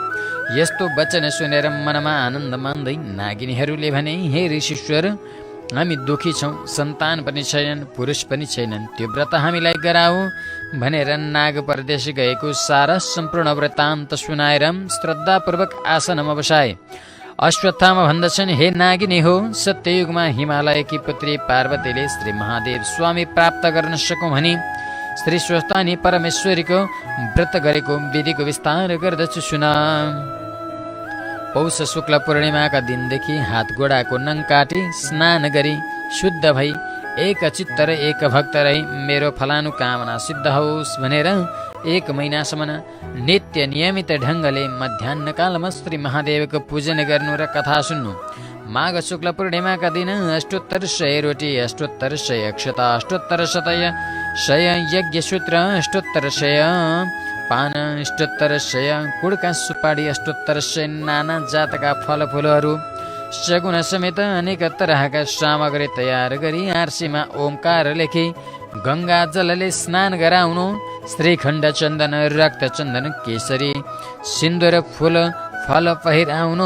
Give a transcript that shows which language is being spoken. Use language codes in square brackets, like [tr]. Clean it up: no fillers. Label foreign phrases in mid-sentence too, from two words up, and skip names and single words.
[ne] यस्तो वचन सुनेर मनमा आनन्द मान्दै नागिनीहरूले भने, हे ऋषीश्वर, हामी दुखी छौँ, सन्तान पनि छैनन्, पुरुष पनि छैनन्, त्यो व्रत हामीलाई गराऊ भनेर नाग परदेश गएको सारा सम्पूर्ण वृत्तान्त सुनाएर श्रद्धापूर्वक आसनमा बसाए। अश्वत्थामा भन्दछन्, हे नागिनी हो, सत्ययुगमा हिमालयकी पुत्री पार्वतीले श्री महादेव स्वामी प्राप्त गर्न सकौँ भनी श्री स्वस्थानी परमेश्वरीको व्रत गरेको विधिको विस्तार गर्दछु सुन। पौष शुक्ल पूर्णिमाका दिनदेखि हात गोडाको नङ काटी स्नान गरी शुद्ध भई एक चित्त र एक भक्त रही मेरो फलानु कामना सिद्ध होस् भनेर 1 महिनासम्म नित्य नियमित ढङ्गले मध्याह्नकालमा श्री महादेवको पूजन गर्नु र कथा सुन्नु। माघ शुक्ल पूर्णिमाका दिन अष्टोत्तर 100 रोटी, अष्टोत्तर 100 अक्षता, अष्टोत्तर 100 यज्ञसूत्र, अष्टोत्तर 100 पान, अष्टोत्तर 100 कुडका सुपारी, अष्टोत्तर 100 नाना जातका फलफुलहरू सगुन समेत अनेक तरहका सामग्री तयार गरी आर्सीमा ओमकार लेखी गङ्गा जलले स्नान गराउनु। श्रीखण्ड, चन्दन, रक्त चन्दन, केसरी, सिन्दुर, फूल फल पहिराउनु।